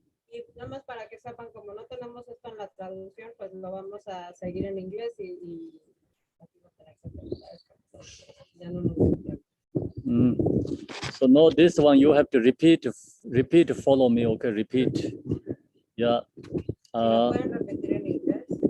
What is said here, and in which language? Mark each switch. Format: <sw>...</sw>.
<es>Y nada más para que sepan, como no tenemos esto en la traducción, pues lo vamos a seguir en inglés y aquí va a tener que terminar. Ya no nos entiendo.</es> <en>So now this one you have to repeat, follow me, okay, repeat. Yeah.</en> <es>¿Lo pueden repetir en inglés?</es>